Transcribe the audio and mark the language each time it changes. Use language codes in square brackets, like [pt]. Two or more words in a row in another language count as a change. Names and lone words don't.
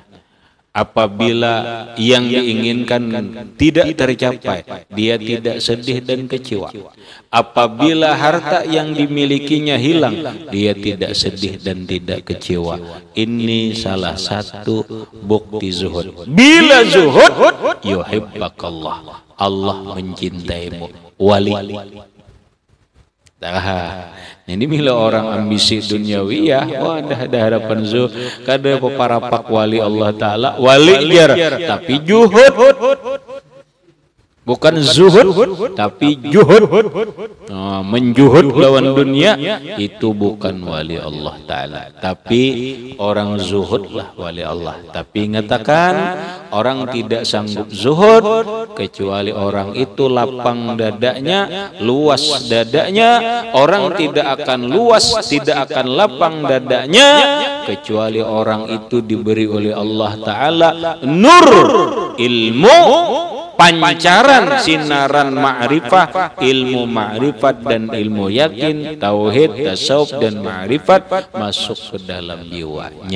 [id] Apabila yang diinginkan tidak tercapai, dia tidak sedih dan kecewa. Apabila harta yang dimilikinya hilang, dia tidak sedih dan tidak kecewa. Ini salah satu bukti zuhud. Bila zuhud, yuhibbakallah, Allah mencintaimu. Wali. [bjn] Ini bila orang ambisi duniawiyah, wah ada harapan zuhud, kada paparapak wali Allah Ta'ala, wali jar, tapi juhud, bukan zuhud, tapi juhud. [id] Menjuhud lawan dunia itu bukan wali Allah Ta'ala, tapi orang zuhud lah wali Allah. Tapi ngatakan orang tidak sanggup zuhud kecuali orang itu lapang dadanya, luas dadanya. Orang tidak akan luas, tidak akan lapang dadanya kecuali orang itu diberi oleh Allah Ta'ala nur ilmu, pancaran sinaran ma'rifah, ilmu ma'rifat dan ilmu yakin, tauhid, tasawuf dan ma'rifat masuk ke dalam jiwanya.